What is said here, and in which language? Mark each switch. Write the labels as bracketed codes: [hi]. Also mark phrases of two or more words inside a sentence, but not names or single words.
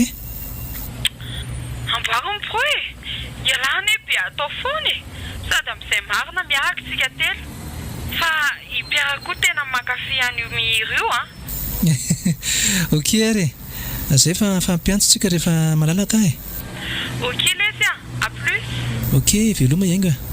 [mg] Amboary ny pro e. Ialana e be atao foana e. Sady amin'izay marina miaraka tsika telo. Fa Pierre koa tena mankafy an'io mihira io a. Ok ary zay fa fampiantsontsika rehefa malalaka e. Ok letsy a, [fr] à plus. [mg] Ok veloma ianga.